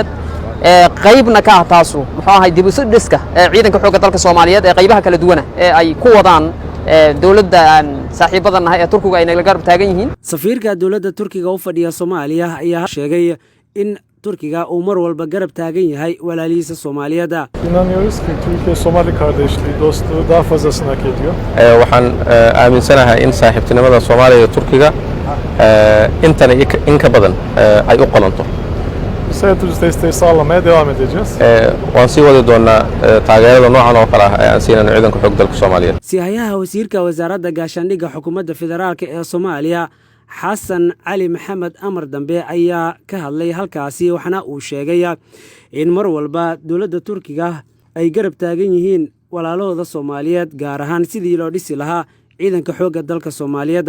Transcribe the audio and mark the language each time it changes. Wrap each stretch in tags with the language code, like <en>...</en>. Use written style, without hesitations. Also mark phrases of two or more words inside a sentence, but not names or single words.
<so>qaybna ka taasu muxuu ahaa dib u soo dhiska ciidanka xoogga dalka Soomaaliyeed ee qaybaha kala duwan ee ay ku wadaan dawladda saaxiibadana ee Turkiga ay naga garab taagan yihiin. Safiirka dawladda Turkiga u fadhiya Soomaaliya ayaa sheegay in Turkiga uu mar walba garab taagan yahay walaalihiisa Soomaaliyeed.</so> <tr>İnanıyoruz ki Türkiye-Somali kardeşliği, dostluğu daha fazlasını hak ediyor.</tr> <so>waxaan aaminsanahay in saaxiibtinimada Soomaaliya iyo Turkiga intan in ka badan ay u qolanto.</so> <tr>Sayıtırız desteği sağlamaya devam edeceğiz.</tr> <so>waan sii wadi doonaa taageerada noocan oo kale ah ee aan siinayno ciidanka xoogga dalka Soomaaliyeed. Siyahayaha wasiirka wasaaradda gaashaandhigga xukuumadda federaalka ee Soomaaliya Xasan Cali Maxamed Amar Dambe ayaa ka hadlay halkaasi, waxaana uu sheegay in mar walba dawladda Turkiga ay garab taagan yihiin walaalahooda Soomaaliyeed, gaar ahaan sidii loo dhisi lahaa ciidanka xoogga dalka Soomaaliyeed.</so>